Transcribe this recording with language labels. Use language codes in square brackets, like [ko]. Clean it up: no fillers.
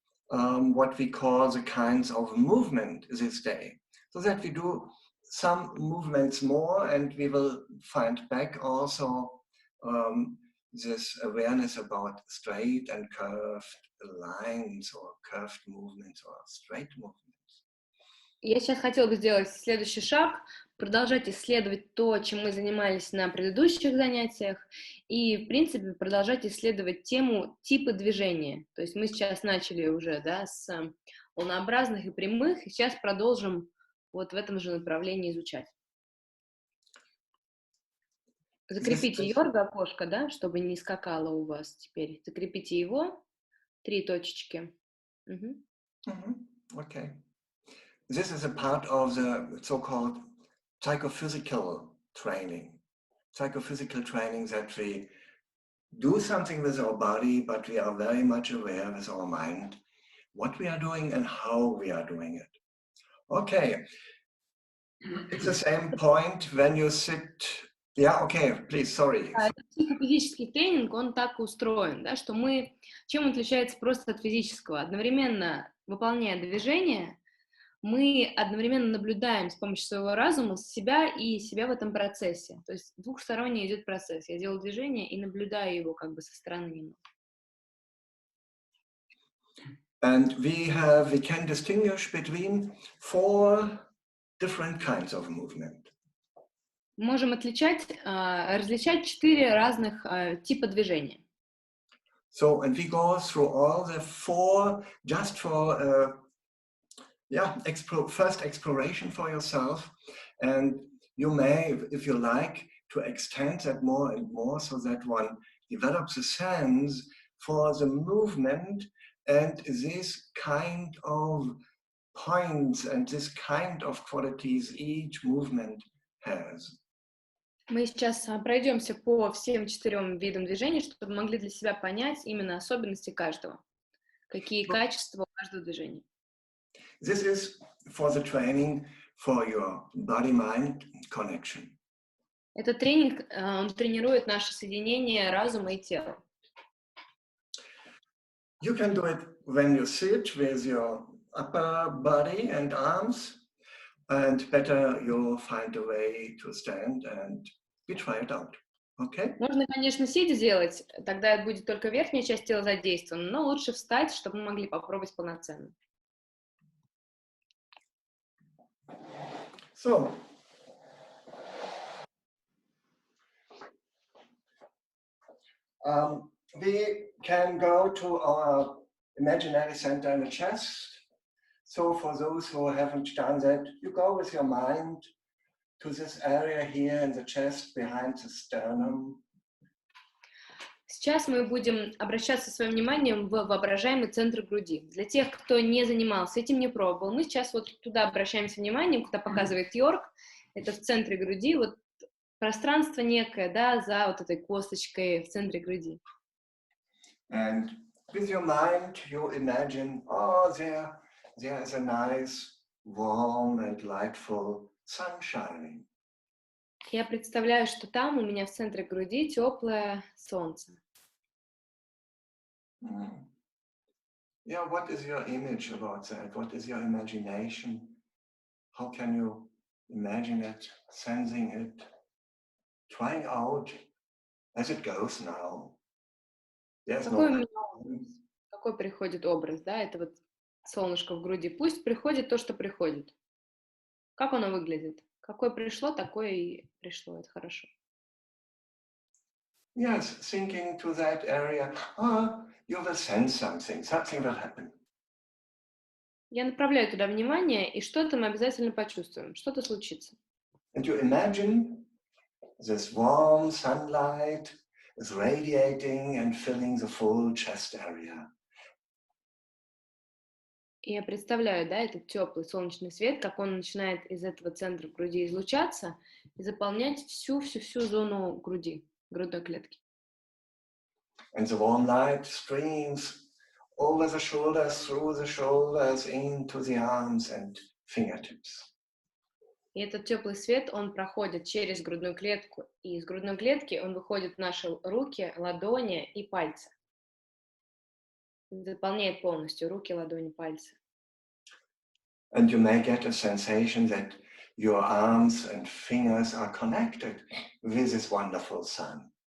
[en] what we call the kinds of movement this day, so that we do some movements more, and we will find back also this awareness about straight and curved lines or curved movements or straight movements. [ru] Я сейчас хотела бы сделать следующий шаг, продолжать исследовать то, чем мы занимались на предыдущих занятиях, и, в принципе, продолжать исследовать тему типа движения. То есть мы сейчас начали уже, да, с волнообразных и прямых, и сейчас продолжим вот в этом же направлении изучать. Закрепите Йорга окошко, да, чтобы не скакало у вас теперь. Закрепите его, 3 точечки. [en] Okay. This is a part of the so-called psychophysical training that we do something with our body, but we are very much aware with our mind what we are doing and how we are doing it. Okay, it's the same point when you sit. Yeah, okay, please, sorry. [ru] Психофизический тренинг, он так устроен, да, что чем он отличается просто от физического? Одновременно выполняя движение, мы одновременно наблюдаем с помощью своего разума себя и себя в этом процессе. То есть двухсторонний идет процесс. Я делаю движение и наблюдаю его как бы со стороны. [en] And we can distinguish between 4 different kinds of movement. [ru] Можем различать 4 разных типа движения. [en] So, and we go through all the 4 just for first exploration for yourself, and you may, if you like, to extend that more and more so that one develops a sense for the movement and this kind of points and this kind of qualities each movement has. [ru] Мы сейчас пройдемся по всем 4 видам движений, чтобы могли для себя понять именно особенности каждого, какие качества у каждого движения. [en] This is for the training for your body-mind connection. [ru] Этот тренинг, он тренирует наше соединение разума и тела. [en] You can do it when you sit with your upper body and arms, and better you'll find a way to stand and we try it out. Okay? [ru] Можно, конечно, сидя делать, тогда будет только верхняя часть тела задействована, но лучше встать, чтобы мы могли попробовать полноценно. [en] So, we can go to our imaginary center in the chest. So for those who haven't done that, you go with your mind to this area here in the chest behind the sternum. [ru] Сейчас мы будем обращаться своим вниманием в воображаемый центр груди. Для тех, кто не занимался этим, не пробовал, мы сейчас вот туда обращаемся вниманием, куда показывает Йорг. Это в центре груди, вот пространство некое, да, за вот этой косточкой в центре груди. [en] And with your mind, you imagine, oh, there is a nice, warm and lightful sun shining. [ru] Я представляю, что там у меня в центре груди теплое солнце. [en] Yeah, what is your image about that? What is your imagination? How can you imagine it, sensing it, trying out as it goes now? [ru] Какой приходит образ, да? Это вот солнышко в груди. Пусть приходит то, что приходит. Как оно выглядит? Какое пришло, такое и пришло. Это хорошо. [en] Yes, thinking to that area, you will sense something will happen. [ru] Я направляю туда внимание, и что-то мы обязательно почувствуем, что-то случится. [en] And you imagine this warm sunlight is radiating and filling the full chest area. [ru] И я представляю, да, этот теплый солнечный свет, как он начинает из этого центра груди излучаться и заполнять всю зону груди, грудной клетки. [en] And the warm light streams over the shoulders, through the shoulders, into the arms and fingertips. [ru] И этот теплый свет, он проходит через грудную клетку, и из грудной клетки он выходит в наши руки, ладони и пальцы. Заполняет полностью руки, ладони, пальцы. [en] And you may get a sensation that your arms and fingers are connected with this wonderful sun.